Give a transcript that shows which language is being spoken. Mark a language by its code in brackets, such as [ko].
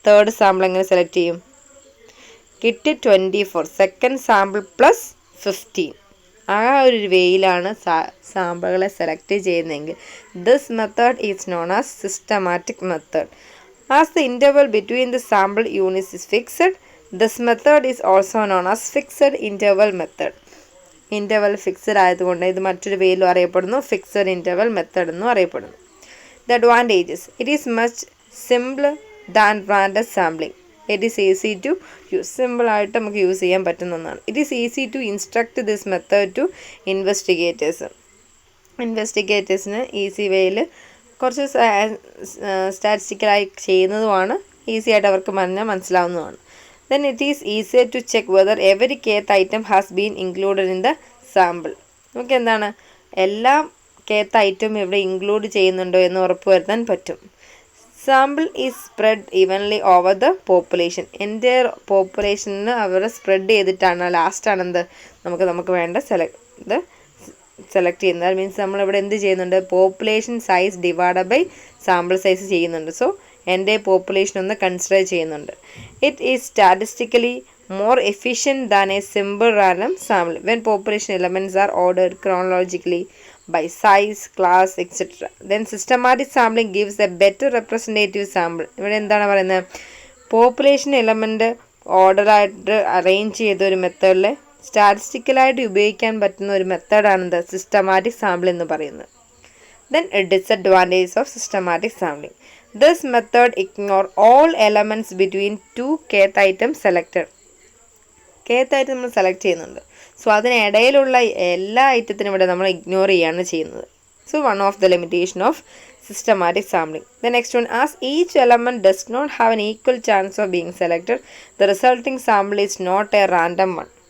[ml] Third sample എങ്ങനെ select ചെയ്യും, കിട്ടി 24, സെക്കൻഡ് സാമ്പിൾ പ്ലസ് 15. ആ ഒരു വേയിലാണ് സാമ്പിളുകളെ സെലക്ട് ചെയ്യുന്നതെങ്കിൽ [en] This method is known as systematic method. As the interval between the sample units is fixed, This method is also known as fixed interval method. Interval fixed [ml] ആയതുകൊണ്ട് ഇത് മറ്റൊരു പേരിലും അറിയപ്പെടുന്നു, fixed interval method എന്നും അറിയപ്പെടുന്നു. [en] The advantages: it is much simpler than random sampling. It is easy to use. [ml] Simple ആയിട്ട് നമുക്ക് use ചെയ്യാൻ പറ്റുന്ന ഒന്നാണ്. [en] It is easy to instruct this method to investigators. [ml] ഇൻവെസ്റ്റിഗേറ്റേഴ്സിന് easy വേയിൽ കുറച്ച് സ്റ്റാറ്റിസ്റ്റിക്കലായി ചെയ്യുന്നതുമാണ്, ഈസി ആയിട്ട് അവർക്ക് മനസ്സിലാവുന്നതുമാണ്. [en] Then it is easier to check whether every kth item has been included in the sample. [ml] നമുക്ക് എന്താണ് എല്ലാ kth ഐറ്റം ഇവിടെ ഇൻക്ലൂഡ് ചെയ്യുന്നുണ്ടോ എന്ന് ഉറപ്പുവരുത്താൻ പറ്റും. [en] Sample is spread evenly over the population. [ml] എൻ്റെ പോപ്പുലേഷന് അവർ സ്പ്രെഡ് ചെയ്തിട്ടാണ് ലാസ്റ്റാണ് എന്ത് നമുക്ക് വേണ്ട സെലക്ട് ചെയ്യുന്നത്. [en] that means [ml] നമ്മളിവിടെ എന്ത് ചെയ്യുന്നുണ്ട്, population size divide by sample size ചെയ്യുന്നുണ്ട്. സോ എൻ്റെ പോപ്പുലേഷൻ ഒന്ന് കൺസിഡർ ചെയ്യുന്നുണ്ട്. [en] It is statistically more efficient than a simple random sample when population elements are ordered chronologically by size, class, etc. Then systematic sampling gives a better representative sample. [ml] ഇവിടെ എന്താണ് പറയുന്നത്, population element ഓർഡറായിട്ട് arrange ചെയ്ത ഒരു മെത്തേഡിൽ സ്റ്റാറ്റിസ്റ്റിക്കലായിട്ട് ഉപയോഗിക്കാൻ പറ്റുന്ന ഒരു മെത്തേഡാണെന്ത്, systematic sample എന്ന് പറയുന്നത്. [en] Then a disadvantage of systematic sampling. This method ignore all elements between two kth items selected. [ml] kth item നമ്മൾ സെലക്ട് ചെയ്യുന്നുണ്ട്, സോ അതിനിടയിലുള്ള എല്ലാ ഐറ്റത്തിനും ഇവിടെ നമ്മൾ ഇഗ്നോർ ചെയ്യുകയാണ് ചെയ്യുന്നത്. [en] So one of the limitation of systematic sampling. The next one, as each element does not have an equal chance of being selected, the resulting sample is not a random one.